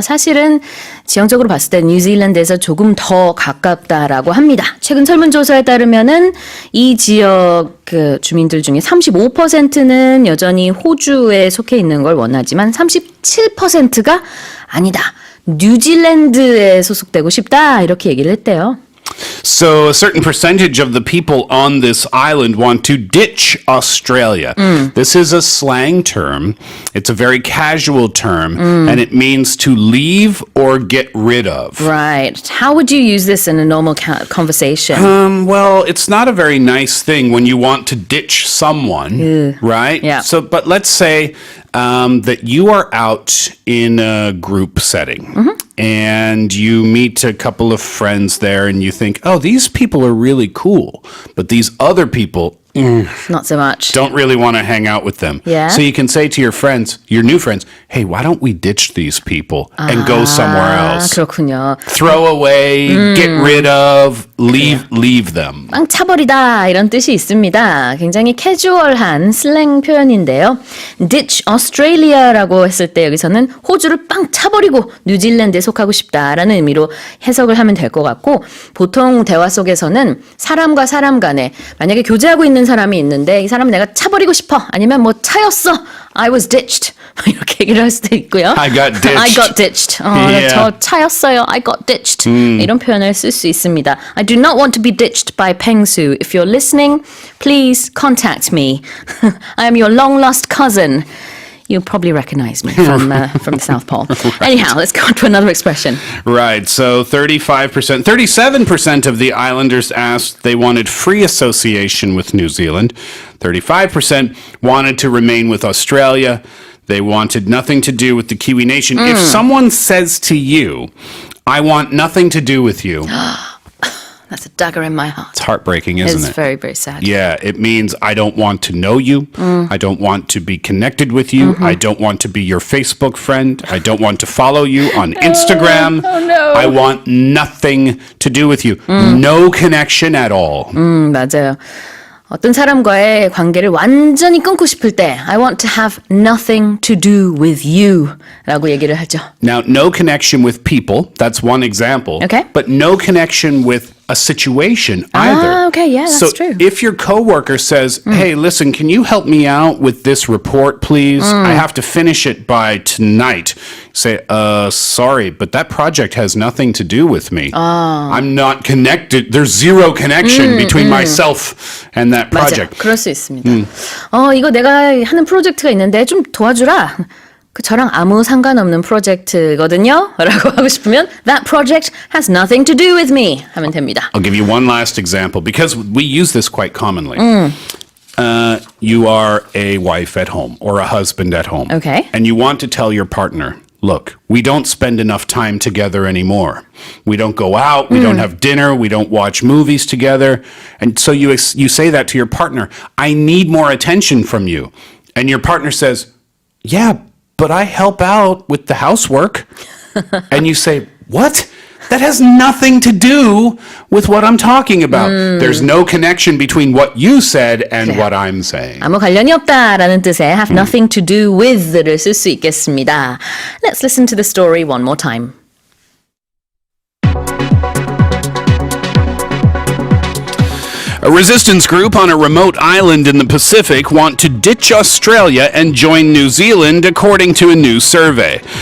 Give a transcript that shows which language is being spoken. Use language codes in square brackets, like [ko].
[ko] 사실은 지형적으로 봤을 때 뉴질랜드에서 조금 더 가깝다라고 합니다. 최근 설문조사에 따르면은 이 지역 그 주민들 중에 35%는 여전히 호주에 속해 있는 걸 원하지만 37%가 아니다, 뉴질랜드에 소속되고 싶다, 이렇게 얘기를 했대요. [en] So a certain percentage of the people on this island want to ditch Australia. This is a slang term. It's a very casual term, and it means to leave or get rid of. Right. How would you use this in a normal conversation? Well, it's not a very nice thing when you want to ditch someone, right? Yeah. So, but let's say that you are out in a group setting and you meet a couple of friends there and you think, oh, these people are really cool, but these other people, Not so much. don't really want to hang out with them. Yeah. So you can say to your friends, your new friends, hey, why don't we ditch these people and go somewhere else? [ko] 그렇군요. [en] Throw away, get rid of, leave them. [ko] 빵 차버리다, 이런 뜻이 있습니다. 굉장히 캐주얼한 슬랭 표현인데요. [en] ditch Australia [ko] 라고 했을 때 여기서는 호주를 빵 차버리고 뉴질랜드에 속하고 싶다라는 의미로 해석을 하면 될 것 같고, 보통 대화 속에서는 사람과 사람 간에 만약에 교제하고 있는 사람이 있는데 이 사람은 내가 차버리고 싶어, 아니면 뭐 차였어, [en] I was ditched, [ko] 이렇게 얘기를 할 수도 있고요. [en] I got ditched. I got ditched. Yeah. [ko] 저 차였어요. [en] I got ditched. [ko] 이런 표현을 쓸 수 있습니다. [en] I do not want to be ditched by Pengsu. If you're listening, please contact me. I am your long-lost cousin. You'll probably recognize me from the South Pole. Anyhow, let's go on to another expression. Right, so 37% of the islanders asked they wanted free association with New Zealand. 35% wanted to remain with Australia. They wanted nothing to do with the Kiwi nation. If someone says to you, I want nothing to do with you, That's a dagger in my heart. it's heartbreaking, isn't It's it? very, very sad. Yeah, it means I don't want to know you. I don't want to be connected with you. I don't want to be your Facebook friend. I don't want to follow you on Instagram. Oh, no. I want nothing to do with you. No connection at all. [ko] 맞아요. 어떤 사람과의 관계를 완전히 끊고 싶을 때 [en] I want to have nothing to do with you [ko] 라고 얘기를 하죠. [en] Now, no connection with people, that's one example. Okay. But no connection with a situation either. Okay, yeah, that's so true. if your coworker says, hey, listen, can you help me out with this report, please? I have to finish it by tonight. Say, sorry, but that project has nothing to do with me. I'm not connected. There's zero connection between myself and that project. [ko] 맞아, 그럴 수 있습니다. 이거 내가 하는 프로젝트가 있는데 좀 도와주라. 저랑 아무 상관없는 프로젝트거든요. 라고 하고 싶으면 [en] that project has nothing to do with me [ko] 하면 됩니다. [en] I'll give you one last example because we use this quite commonly. You are a wife at home or a husband at home. Okay. And you want to tell your partner, look, we don't spend enough time together anymore. We don't go out, we don't have dinner, we don't watch movies together. And so you say that to your partner, I need more attention from you. And your partner says, yeah, but I help out with the housework. And you say, what? That has nothing to do with what I'm talking about. There's no connection between what you said and what I'm saying. [ko] 아무 관련이 없다라는 뜻의 [en] have nothing to do with [ko] 를 쓸 수 있겠습니다. [en] Let's listen to the story one more time. A resistance group on a remote island in the Pacific want to ditch Australia and join New Zealand, according to a new survey.